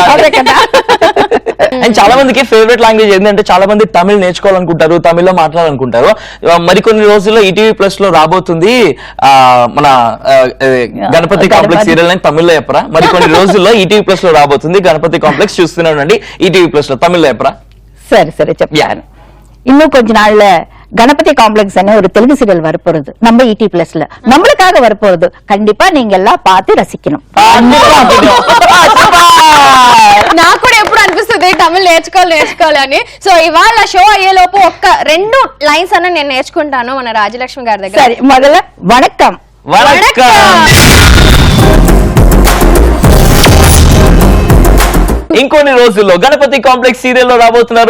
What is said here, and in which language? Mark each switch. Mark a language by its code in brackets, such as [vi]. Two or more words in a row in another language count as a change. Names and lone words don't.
[te] అండ్ చాలా మందికి [en] favorite language [te] ఏంటంటే చాలా మంది తమిళ్ నేర్చుకోవాలనుకుంటారు, తమిళ్లో మాట్లాడాలనుకుంటారు. మరికొన్ని రోజుల్లో ఈటీవీ ప్లస్ లో రాబోతుంది మన గణపతి కాంప్లెక్స్ సీరియల్ అని తమిళ్లో చెప్పరా? మరికొన్ని రోజుల్లో ఈటీవీ ప్లస్ లో రాబోతుంది గణపతి కాంప్లెక్స్. చూస్తున్నానండి ఈటీవీ ప్లస్ లో తమిళ్లో చెప్పరా? సరే చెప్తాను. [ta] இன்னும் கொஞ்ச நாள்ல கணபதி காம்ப்ளெக்ஸ் ஒரு தெலுங்கு சீரியல் வரப்போறது நம்ம ஈடி பிளஸ்ல, நம்மளுக்காக வரப்போறது. கண்டிப்பா நீங்க எல்லாம் பார்த்து ரசிக்கணும். [te] నాకు కూడా ఎప్పుడు అనిపిస్తుంది తమిళ నేర్చుకోవాలి అని. సో ఇవాళ షో అయ్యేలోపు ఒక్క 2 లైన్స్ అన్న నేను నేర్చుకుంటాను మన రాజలక్ష్మి గారి దగ్గర. సరే, మొదల వణక్కం. ఇంకొన్ని రోజుల్లో గణపతి కాంప్లెక్స్ సీరియల్ లో రాబోతున్నారు.